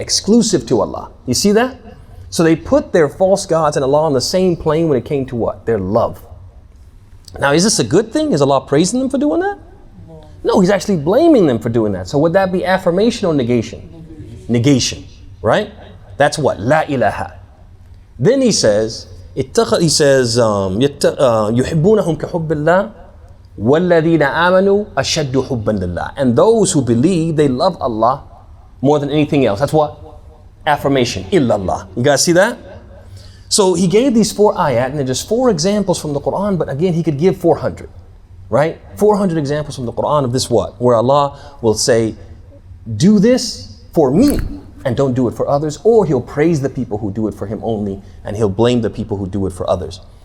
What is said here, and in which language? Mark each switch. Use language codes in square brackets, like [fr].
[en] Exclusive to Allah. You see that? So they put their false gods and Allah on the same plane when it came to what? Their love. Now, is this a good thing? Is Allah praising them for doing that? No, He's actually blaming them for doing that. So would that be affirmation or negation? Negation, right? That's what? La ilaha. Then He says, [ar] يُحِبُّونَهُمْ كَحُبِّ اللَّهِ وَالَّذِينَ آمَنُوا أَشَدُّ حُبًّا لِلَّهِ. [en] And those who believe, they love Allah more than anything else. That's what? Affirmation. Illallah. You guys see that? So He gave these 4 ayat, and they're just 4 examples from the Quran, but again, He could give 400, right? 400 examples from the Quran of this what? Where Allah will say, do this for me, and don't do it for others, or He'll praise the people who do it for Him only, and He'll blame the people who do it for others.